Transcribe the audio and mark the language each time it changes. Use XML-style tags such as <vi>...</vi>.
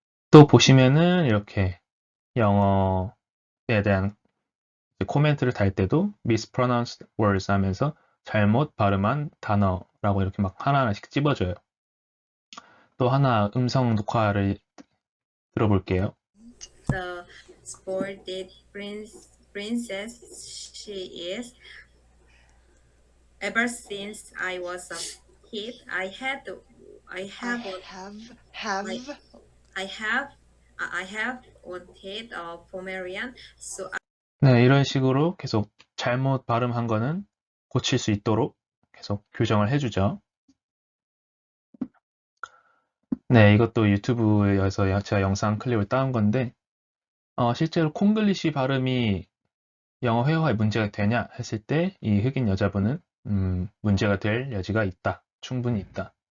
<ko>또 보시면은 이렇게 영어에 대한 코멘트를 달 때도</ko> <en>mispronounced words</en> <ko>하면서 잘못 발음한 단어라고 이렇게 막 하나하나씩 찝어줘요. 또 하나 음성 녹화를 들어볼게요.</ko> <en>The spoiled princess she is. Ever since I was a kid, I I have, I, have I have, I have wanted a Pomeranian. So</en> <ko>네, 이런 식으로 계속 잘못 발음한 거는 고칠 수 있도록 계속 교정을 해주죠. 네, 이것도 유튜브에서 제가 영상 클립을 따온 건데 실제로 콩글리시 발음이 영어 회화에 문제가 되냐 했을 때 이 흑인 여자분은 문제가 될 여지가 있다. 충분히 있다.</ko>